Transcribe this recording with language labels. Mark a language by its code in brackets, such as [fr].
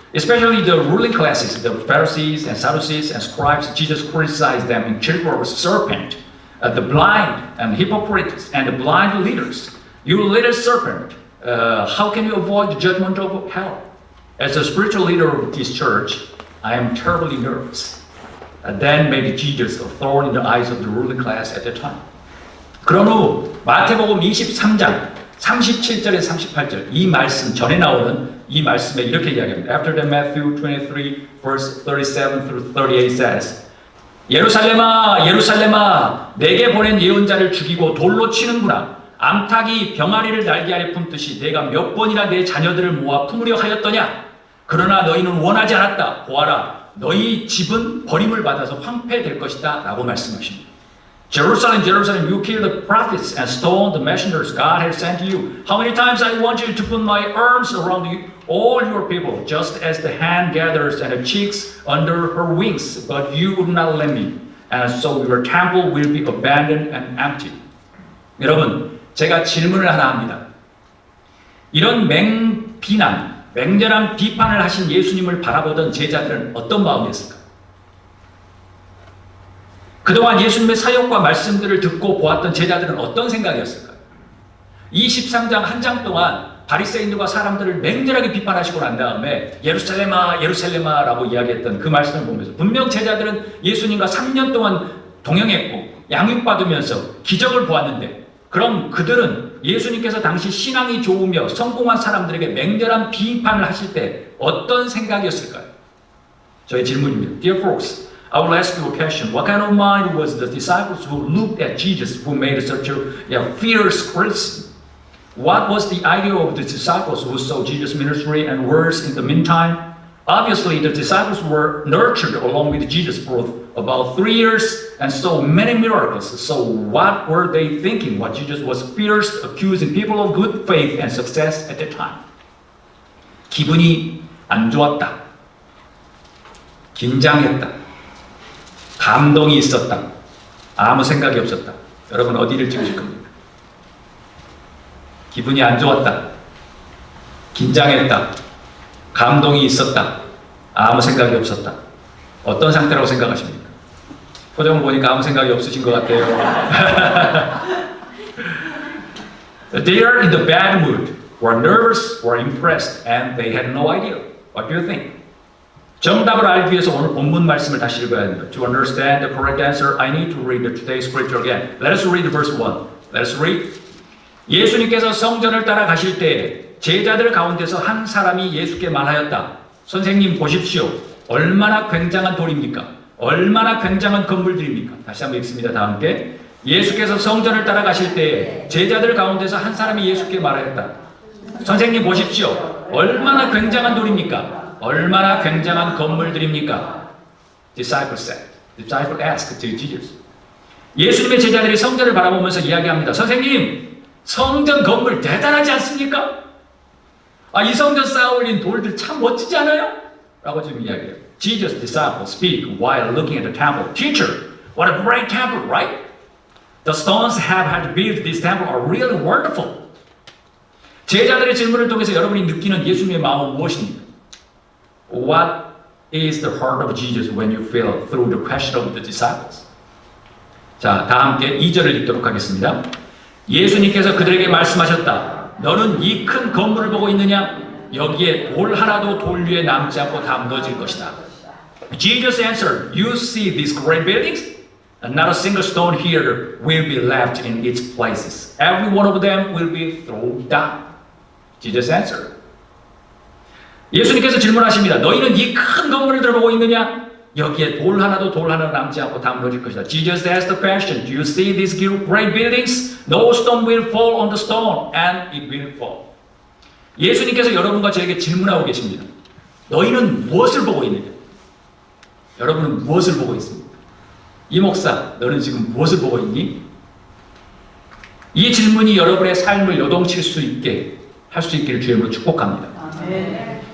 [en] Especially the ruling classes, the Pharisees and Sadducees and scribes, Jesus criticized them in children of serpent, the blind and hypocrites and the blind leaders. You little serpent, how can you avoid the judgment of hell? As a spiritual leader of this church, I am terribly nervous. Then made Jesus a thorn in the eyes of the ruling class at the time. [ko] 그런 후 마태복음 23장 37절에 38절 이 말씀 전에 나오는 이 말씀에 이렇게 이야기합니다. [en] After that, Matthew 23 verse 37 through 38 says, [ko] 예루살렘아, 예루살렘아, 내게 보낸 예언자를 죽이고 돌로 치는구나. 암탉이 병아리를 날개 아래 품듯이 내가 몇 번이나 내 자녀들을 모아 품으려 하였더냐. 그러나 너희는 원하지 않았다. 보아라, 너희 집은 버림을 받아서 황폐될 것이다 라고 말씀하십니다. Jerusalem, Jerusalem, you kill the prophets and stone the messengers God has sent you. How many times I want you to put my arms around you, all your people, just as the hand gathers and the chicks under her wings, but you would not let me. And so your temple will be abandoned and empty. 여러분, 제가 질문을 하나 합니다. 이런 맹렬한 비판을 하신 예수님을 바라보던 제자들은 어떤 마음이었을까? 그동안 예수님의 사역과 말씀들을 듣고 보았던 제자들은 어떤 생각이었을까요? 23장 한 장 동안 바리새인들과 사람들을 맹렬하게 비판하시고 난 다음에 예루살렘아 예루살렘아 라고 이야기했던 그 말씀을 보면서 분명 제자들은 예수님과 3년 동안 동행했고 양육받으면서 기적을 보았는데 그럼 그들은 예수님께서 당시 신앙이 좋으며 성공한 사람들에게 맹렬한 비판을 하실 때 어떤 생각이었을까요? 저의 질문입니다. [en] Dear folks, I will ask you a question. What kind of mind was the disciples who looked at Jesus, who made such a fierce criticism? What was the idea of the disciples who saw Jesus' ministry and words in the meantime? Obviously, the disciples were nurtured along with Jesus for about 3 years and saw many miracles. So what were they thinking? What Jesus was fierce, accusing people of good faith and success at the time. [ko] 기분이 안 좋았다. 긴장했다. 감동이 있었다. 아무 생각이 없었다. 여러분 어디를 찍으실 겁니까? 기분이 안 좋았다. 긴장했다. 감동이 있었다. 아무 생각이 없었다. 어떤 상태라고 생각하십니까? 표정을 보니까 아무 생각이 없으신 것 같아요. [en] They are in the bad mood, were nervous, were impressed, and they had no idea. What do you think? [ko] 정답을 알기 위해서 오늘 본문 말씀을 다시 읽어야 합니다. [en] To understand the correct answer, I need to read today's scripture again. Let us read verse 1. Let us read. [ko] 예수님께서 성전을 따라가실 때 제자들 가운데서 한 사람이 예수께 말하였다. 선생님 보십시오. 얼마나 굉장한 돌입니까? 얼마나 굉장한 건물들입니까? 다시 한번 읽습니다. 다 함께. 예수께서 성전을 따라가실 때 제자들 가운데서 한 사람이 예수께 말하였다. 선생님 보십시오. 얼마나 굉장한 돌입니까? 얼마나 굉장한 건물들입니까? [en] Disciple said. Disciple asked to Jesus. [ko] 예수님의 제자들이 성전을 바라보면서 이야기합니다. 선생님, 성전 건물 대단하지 않습니까? 이 성전 쌓아 올린 돌들 참 멋지지 않아요? 라고 지금 이야기해요. [en] Jesus' disciples speak while looking at the temple. Teacher, what a great temple, right? The stones have had built this temple are really wonderful. [ko] 제자들의 질문을 통해서 여러분이 느끼는 예수님의 마음은 무엇입니까? [en] What is the heart of Jesus when you feel through the question of the disciples? [ko] 자, 다 함께 2절을 읽도록 하겠습니다. 예수님께서 그들에게 말씀하셨다. 너는 이 큰 건물을 보고 있느냐? 여기에 돌 하나도 돌 위에 남지 않고 다 무너질 것이다. [en] Jesus answered, You see these great buildings? And not a single stone here will be left in its places. Every one of them will be thrown down. Jesus answered. [ko] 예수님께서 질문하십니다. 너희는 이 큰 건물을 들어보고 있느냐? 여기에 돌 하나도 돌 하나 남지 않고 다 무너질 것이다. [en] Jesus asked the question, Do you see these great buildings? No stone will fall on the stone, and it will fall. [ko] 예수님께서 여러분과 저에게 질문하고 계십니다. 너희는 무엇을 보고 있느냐? 여러분은 무엇을 보고 있습니까? 이 목사, 너는 지금 무엇을 보고 있니? 이 질문이 여러분의 삶을 요동칠 수 있게 할 수 있기를 주님으로 축복합니다. 아멘.